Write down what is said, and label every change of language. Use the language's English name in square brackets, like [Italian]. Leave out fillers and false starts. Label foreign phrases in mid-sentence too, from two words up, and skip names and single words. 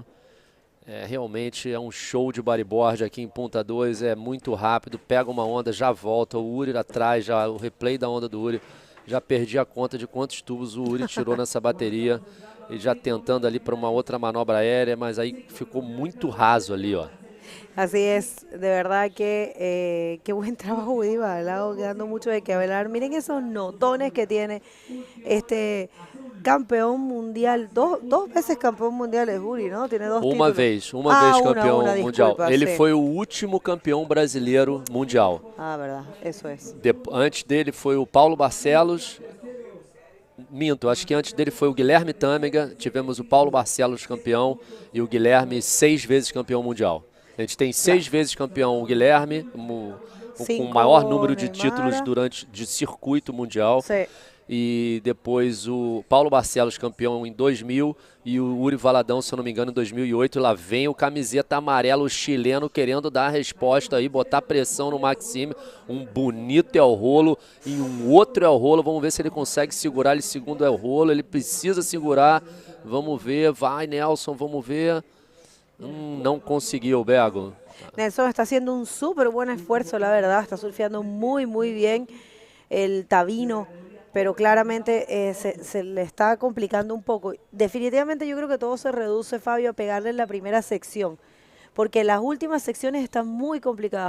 [Portuguese] Realmente é um show de bodyboard aqui em Punta 2, é muito rápido, pega uma onda, já volta, o Uri atrás, já o replay da onda do Uri, já perdi a conta de quantos tubos o Uri tirou nessa bateria, e já tentando ali para uma outra manobra aérea, mas aí ficou muito raso ali, ó. [Spanish] Así es, de verdad que qué buen trabajo, Uri Valadão, quedando mucho de que hablar. Miren esos notones que tiene este campeón mundial, dos veces campeón mundial es Uri, ¿no? Tiene 2 títulos. [Portuguese] Uma vez campeão mundial. Desculpa, ele [Spanish] sí. [Portuguese] foi o último campeão brasileiro mundial. [Spanish] Ah, verdad, eso es. [Portuguese] Antes dele foi o Paulo Barcelos. Minto, acho que antes dele foi o Guilherme Tâmega. Tivemos o Paulo Barcelos campeão e o Guilherme 6 vezes campeão mundial. A gente tem 6 vezes campeão o Guilherme, com o maior número de títulos de circuito mundial. Sim. E depois o Paulo Barcelos campeão em 2000 e o Uri Valadão, se eu não me engano, em 2008. Lá vem o camiseta amarelo chileno querendo dar a resposta aí, botar pressão no Maxime. Um bonito El Rolo e um outro El Rolo. Vamos ver se ele consegue segurar ele segundo El Rolo. Ele precisa segurar. Vamos ver. Vai, Nelson, vamos ver. [Spanish] No consiguió, Bego. Nelson está haciendo un súper buen esfuerzo, la verdad, está surfeando muy bien el tabino, pero claramente se le está complicando un poco. Definitivamente yo creo que todo se reduce, Fabio, a pegarle en la primera sección, porque las últimas secciones están muy complicadas.